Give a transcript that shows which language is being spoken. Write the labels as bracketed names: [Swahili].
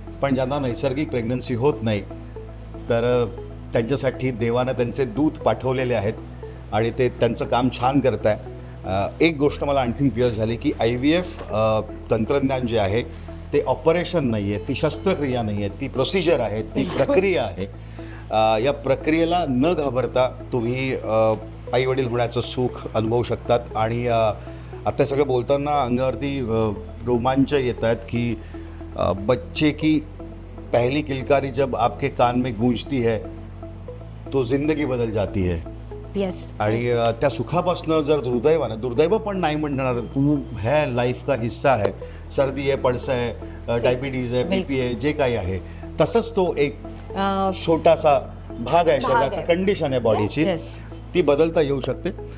[Marathi] पण ज्यांना नैसर्गिक प्रेग्नन्सी होत नाही तर त्यांच्यासाठी देवानं त्यांचे दूत पाठवलेले आहेत आणि ते त्यांचं काम छान करत आहे. एक गोष्ट मला आणखीन क्लिअर झाली की IVF तंत्रज्ञान जे आहे ते ऑपरेशन नाही आहे, ती शस्त्रक्रिया नाही आहे, ती प्रोसिजर आहे, ती प्रक्रिया आहे. या प्रक्रियेला न घाबरता तुम्ही आईवडील होण्याचं सुख अनुभवू शकतात. आणि आता सगळं बोलताना अंगावरती रोमांच येत आहेत की [Hindi] बच्चे की पहली किलकारी जब आपके कान में गूंजती है तो जिंदगी बदल जाती है. [English] yes, [Marathi] आणि त्या सुखापासून जर दुर्दैव पण नाही म्हणणार, [Hindi] तू है लाईफ का हिस्सा [Marathi] आहे, सर्दी आहे, पडसं आहे, डायबिटीज आहे, BP आहे, जे काही आहे, तसंच तो एक छोटासा भाग आहे शरीराचा, कंडिशन आहे बॉडीची, ती बदलता येऊ शकते.